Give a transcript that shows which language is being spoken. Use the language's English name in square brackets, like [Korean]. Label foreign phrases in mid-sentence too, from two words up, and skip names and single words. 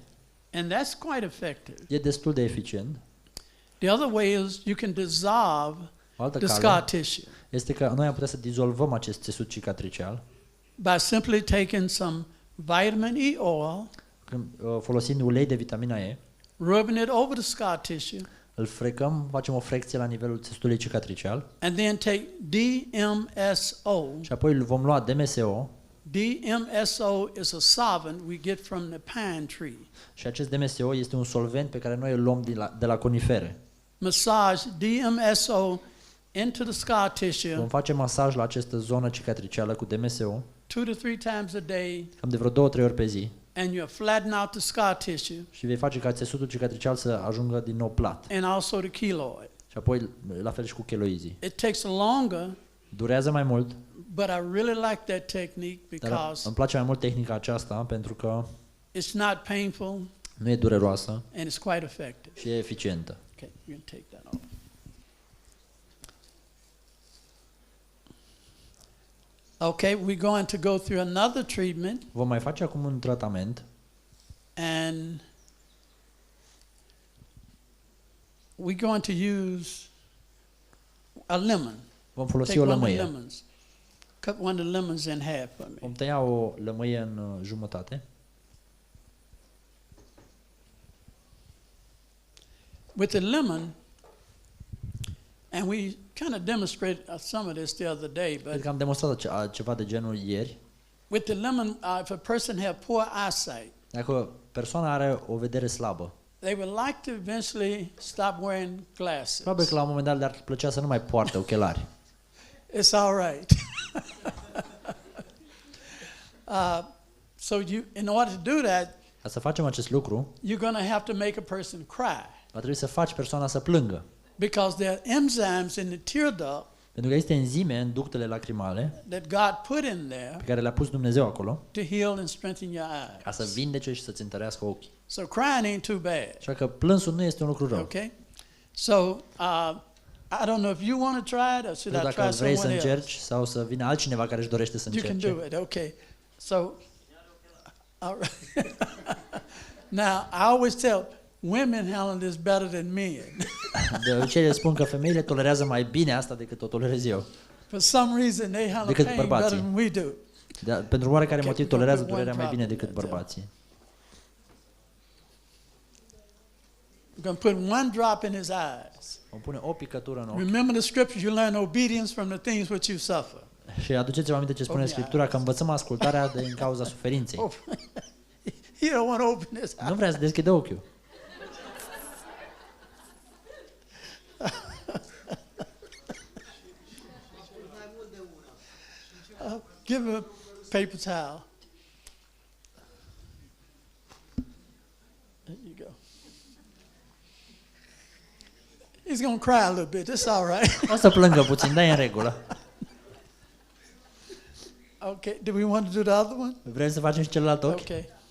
[English] And that's quite effective. [Romanian] E destul de eficient. [English] The other way is you can dissolve [Romanian] O altă [English] the [Romanian] cale [English] scar tissue [Romanian] este că noi am putea să dizolvăm acest țesut cicatricial [English] by simply taking some vitamin E oil, [Romanian] folosind ulei de vitamina E, [English] rubbing it over the scar tissue, [Romanian] îl frecăm, facem o frecție la nivelul țesutului cicatricial [English] and then take DMSO. [Romanian] și apoi îl vom lua DMSO [English] DMSO is a solvent we get from the pine tree. [Romanian] și acest DMSO este un solvent pe care noi îl luăm de la conifere. [English] Massage DMSO into the scar tissue [Romanian] Vom face masaj la această zonă cicatricială cu DMSO [English] 2 to 3 times a day, [Romanian] cam de vreo 2-3 ori pe zi [English] and you'll flatten out the scar tissue [Romanian] și vei face ca țesutul cicatricial să ajungă din nou plat. [English] and also the keloid. [Romanian] Și apoi la fel și cu cheloizii. [English] It takes longer, [Romanian] Durează mai mult, [English] but I really like that technique [Romanian] dar [English] because [Romanian] îmi place mai mult tehnica aceasta pentru că [English] it's not painful [Romanian] nu e dureroasă [English] and it's quite effective. [Romanian] și e eficientă. [English] Okay, you can take that off. Okay, we're going to go through another treatment, [Romanian] Vom mai face acum un tratament [English] and we're going to use a lemon. [Romanian] Vom folosi [English] Take [Romanian] o [English] one of the [Romanian] lămâie. [English] lemons. Cut one of the lemons in half for me. [Romanian] Vom tăia o lămâie în jumătate. [English] With the lemon, and we kind of demonstrated some of this the other day, [Romanian] Cred [English] but [Romanian] că am demonstrat ceva de genul ieri. [English] with the lemon, if a person have poor eyesight, [Romanian] Dacă persoana are o vedere slabă, [English] they would like to eventually stop wearing glasses. [Romanian] probabil că la un moment dat le-ar plăcea să nu mai poarte ochelari. [English] It's all right. So in order to do that, [Romanian] Ca să facem acest lucru, [English] you're going to have to make a person cry [Romanian] va trebui să faci persoana să plângă. [English] because there are enzymes in the tear duct [Romanian] Pentru că există enzime în ductele lacrimale [English] that God put in there [Romanian] pe care le-a pus Dumnezeu acolo [English] to heal and strengthen your [Romanian] ca să [English] eyes. [Romanian] vindece și să-ți întărească ochii. [English] So crying ain't too bad. [Romanian] Așa că plânsul nu este un lucru rău. [English] Okay? So I don't know if you want to try it or should [Romanian] Nu [English] I [Romanian] dacă [English] try [Romanian] vrei să [English] someone else? [Romanian] încerci sau să vină altcineva care își dorește să [English] You can do [Romanian] încerce. [English] it. Okay. So, all right. Now, I always tell women handle this better than men. [Romanian] De obicei le spun că femeile tolerează mai bine asta decât o tolerez eu. [English] For some reason, they handle [Romanian] Decât [English] pain [Romanian] bărbații. [English] better than we do. [Romanian] Dar pentru oarecare [English] Okay, [Romanian] motiv [English] we're gonna [Romanian] tolerează [English] put one [Romanian] durerea mai [English] drop [Romanian] bine [English] in [Romanian] decât [English] there, [Romanian] bărbații. [English] We're going to put one drop in his eyes. [Romanian] Vom pune o picătură în ochi. [English] Remember the scriptures, you learn obedience from the things which you suffer. [Romanian] Și aduceți-vă aminte ce spune Scriptura, că învățăm ascultarea din cauza suferinței. [English] Oh, he don't want to open his eyes. [Romanian] Nu vrea să deschidă ochiul. [English] Give him a paper towel. There you go. He's going to cry a little bit. It's all right. [Romanian] O să plângă puțin, dar e în regulă. [English] Okay. Do we want to do the other one? [Romanian] Vrem să facem și celălalt ochi? [English] Okay.